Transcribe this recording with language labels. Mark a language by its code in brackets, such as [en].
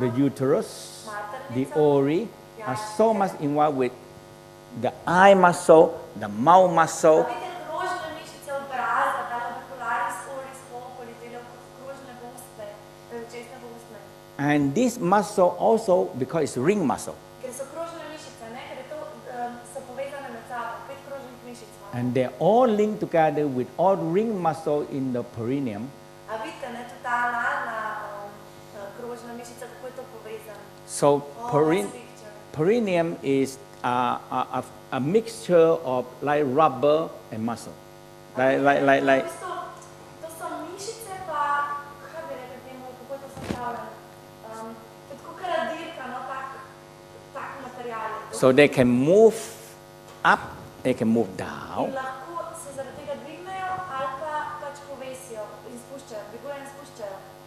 [en] the uterus, the ovary are so much involved with the eye muscle, the mouth muscle, [sl] vidite krožne mišice obraza, da labicularis oris oculi, delajo kot krožne usne, česne usne. [en] and this muscle also, because it's ring muscle, [sl] Ker so krožne mišice, ne? Ker je to, so povezane med sabo, 5 krožnih mišic imamo. [en] and they're all linked together with all ring muscle in the perineum. [sl] A vidite, ne, tudi ta analna krožna mišica, kako je to povezano. [en] So Oh, that's picture. perineum is a mixture of like rubber and muscle, like [sl] To so mišice pa, kaj bi rekli temu, kako je to sestavljeno? To je tako karadirka, no, tak material. [en] so they can move up, they can move down. [sl] In lahko se zaradi tega dvignejo ali pa pač povesijo in spuščajo, dvigujejo in spuščajo.